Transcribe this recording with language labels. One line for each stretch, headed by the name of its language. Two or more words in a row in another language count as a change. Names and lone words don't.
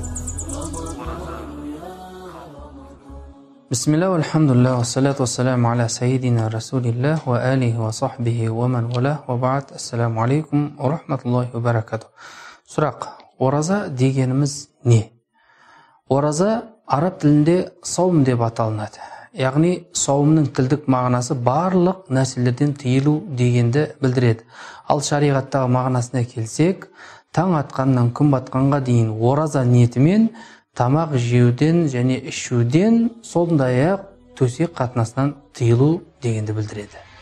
Arabic: Бисмилlah, الحمد لله، والصلاة والسلام على سيدنا رسول الله، وعلى آله وصحبه ومن والاه، وبعد. السلام عليكم ورحمة الله وبركاته.
Kazakh: Сұрақ: ораза дегеніміз не? Ораза араб тілінде саум деп аталынады. Яғни саумның тілдік мағынасы барлық нәрселерден тыйылу дегенді білдіреді. Ал шариғаттағы мағынасына келсек, таң атқаннан күн батқанға дейін ораза ниетімен тамақ жеуден және ішуден, сондай-ақ төсек қатынасынан тыйылу дегенді білдіреді.